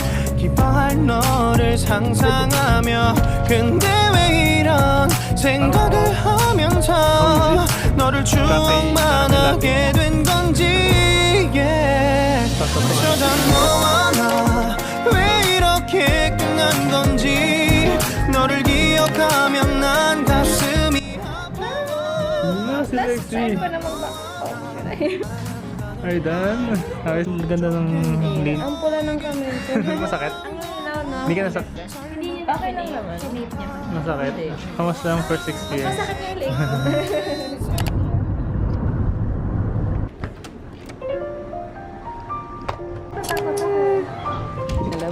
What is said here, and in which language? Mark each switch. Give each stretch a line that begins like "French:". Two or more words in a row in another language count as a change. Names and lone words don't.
Korean: 기뻐할 너를 상상하며 근데 왜 이런 생각을 하면서 너를 추억만 하게 된 건지 어쩌다 너와 나 왜 이렇게 끝난 건지 너를 기억하면 난 가슴이
Filipino: Si Lexi. Ay, Dan. Ay, ganda ng lean. Ang pula ng kamay ko. Masakit? Ang Hindi ka nasakit? Okay lang naman. Masakit? Kamusta ang
English: first experience?
Filipino: Masakit nga yung leg. Alam.